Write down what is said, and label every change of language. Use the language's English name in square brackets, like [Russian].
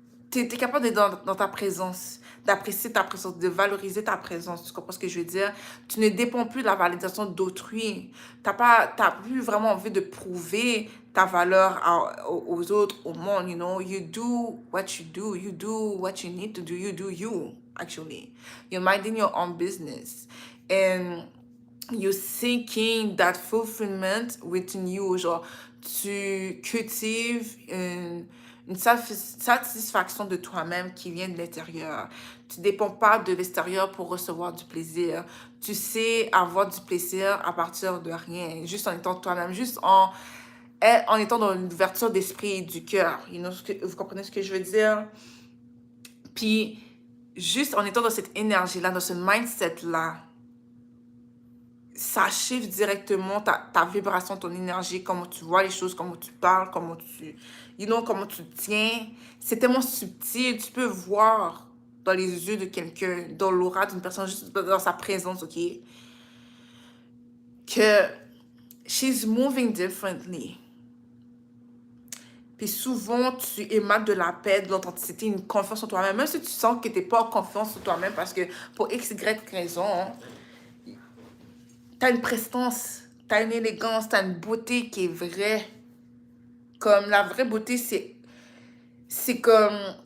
[French] Tu es capable d'être dans ta présence, d'apprécier ta présence, de valoriser ta présence. Tu comprends ce que je veux dire? Tu ne dépends plus de la validation d'autrui. T'as plus vraiment envie de prouver ta valeur aux autres, au monde, [English] you know? You do what you do. You do what you need to do. You do you, actually. You're minding your own business. And you're seeking that fulfillment within you. [French] Genre, tu cultives une satisfaction de toi-même qui vient de l'intérieur. Tu ne dépends pas de l'extérieur pour recevoir du plaisir. Tu sais avoir du plaisir à partir de rien, juste en étant toi-même, juste en étant dans une ouverture d'esprit et du cœur. [English] You know, [French] vous comprenez ce que je veux dire? Puis, juste en étant dans cette énergie-là, dans ce mindset-là, ça chiffre directement ta vibration, ton énergie, comment tu vois les choses, comment tu parles, comment tu tiens. C'est tellement subtil, tu peux voir dans les yeux de quelqu'un, dans l'aura d'une personne, juste dans sa présence, ok? Que [English] she's moving differently. [French] Puis souvent, tu émanes de la paix, de l'authenticité, une confiance en toi-même. Même si tu sens que tu n'es pas en confiance en toi-même parce que pour X, Y raison, tu as une prestance, tu as une élégance, tu as une beauté qui est vraie. Comme la vraie beauté, c'est comme...